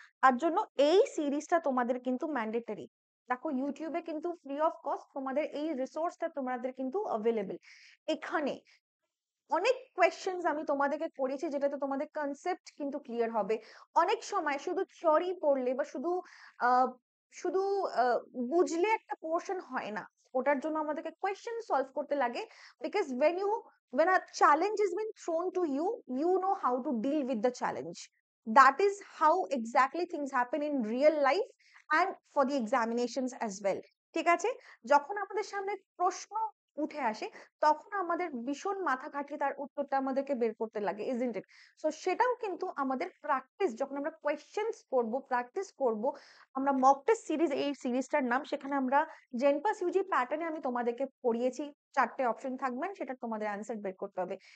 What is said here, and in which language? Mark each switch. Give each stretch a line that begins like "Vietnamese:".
Bangla: তার জন্য এই সিরিজটা তোমাদের কিন্তু ম্যান্ডেটরি। দেখো, ইউটিউবে কিন্তু ফ্রি অফ কস্ট তোমাদের এই রিসোর্সটা তোমাদের কিন্তু অ্যাভেলেবল। এখানে অনেক কোয়েশ্চেন্স আমি তোমাদেরকে করেছি, যেটাতে তোমাদের কনসেপ্ট কিন্তু ক্লিয়ার হবে। অনেক সময় শুধু থিওরি পড়লে বা শুধু আহ, শুধু বুঝলে একটা পোর্শন হয় না, ওটার জন্য আমাদেরকে কোয়েশ্চেন সলভ করতে লাগে।
English: Because when a challenge is been thrown to you, you know how to deal with the challenge. That is how exactly things happen in real life and for the examinations as well,
Bangla: ঠিক আছে? যখন আমাদের সামনে প্রশ্ন উঠে আসে, তখন আমাদের ভীষণ মাথা খাটিয়ে তার উত্তরটা আমাদেরকে বের করতে লাগে,
English: Isn't it?
Bangla: সো সেটাও কিন্তু আমাদের প্র্যাকটিস, যখন আমরা কোয়েশ্চেন্স করব, প্র্যাকটিস করব। আমরা মক টেস্ট সিরিজ, এই সিরিজটার নাম, সেখানে আমরা জেনপাস ইউজি প্যাটার্নে আমি তোমাদেরকে পড়িয়েছি, 4টে অপশন থাকবেন, সেটা তোমাদের অ্যান্সার বের করতে হবে।